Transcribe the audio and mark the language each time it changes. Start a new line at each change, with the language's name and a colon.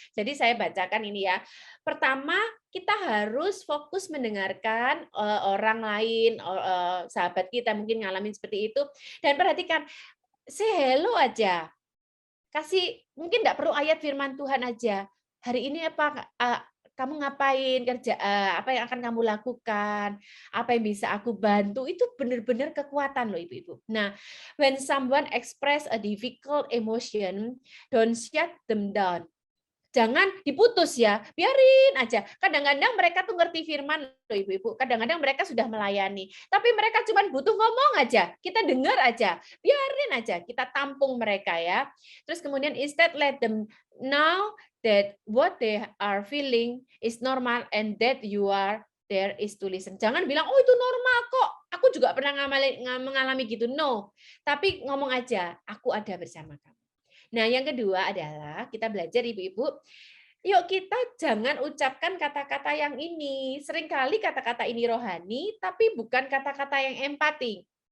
Indonesian: Jadi saya bacakan ini ya. Pertama, kita harus fokus mendengarkan orang lain, sahabat kita mungkin ngalamin seperti itu. Dan perhatikan,
English: say hello
Indonesian: aja. Kasih, mungkin enggak perlu ayat firman Tuhan aja. Hari ini apa kamu ngapain, kerja apa yang akan kamu lakukan, apa yang bisa aku bantu, itu benar-benar kekuatan loh Ibu-Ibu.
English: Nah, when someone express a difficult emotion, don't shut them down.
Indonesian: Jangan diputus ya, biarin aja. Kadang-kadang mereka tuh ngerti firman loh Ibu-Ibu, kadang-kadang mereka sudah melayani, tapi mereka cuma butuh ngomong aja, kita dengar aja, biarin aja, kita tampung mereka ya. Terus kemudian
English: instead let them know that what they are feeling is normal and that you are there is to listen.
Indonesian: Jangan bilang, oh itu normal kok, aku juga pernah mengalami gitu.
English: No,
Indonesian: tapi ngomong aja, aku ada bersama kamu. Nah, yang kedua adalah kita belajar Ibu-Ibu, yuk kita jangan ucapkan kata-kata yang ini. Seringkali kata-kata ini rohani, tapi bukan kata-kata yang empati.